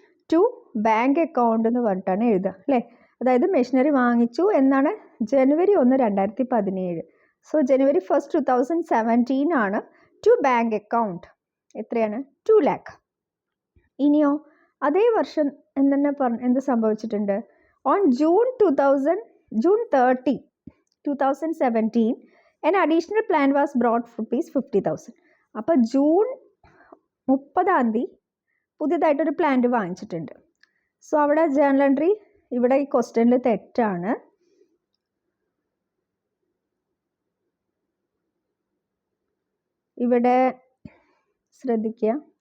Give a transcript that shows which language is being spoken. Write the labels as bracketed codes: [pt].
[ml] To bank account എന്ന് പറഞ്ഞിട്ടാണ് എഴുതുക അല്ലേ. അതായത് മെഷീനറി വാങ്ങിച്ചു എന്നാണ് ജനുവരി 1, 2017. സോ ജനുവരി 1st 2017 ആണ് ടു ബാങ്ക് അക്കൗണ്ട്. എത്രയാണ്? 2 lakh. ഇനിയോ അതേ വർഷം എന്ത് സംഭവിച്ചിട്ടുണ്ട്? [en] On June 30, 2017 an additional plan was brought for rupees 50,000. [ml] അപ്പോൾ ജൂൺ 30 പുതിയതായിട്ടൊരു പ്ലാന്റ് വാങ്ങിച്ചിട്ടുണ്ട്. സോ അവിടെ ജേണൽ എൻട്രി ഇവിടെ ഈ ക്വസ്റ്റ്യനിൽ തെറ്റാണ്. ഇവിടെ ശ്രദ്ധിക്കുക.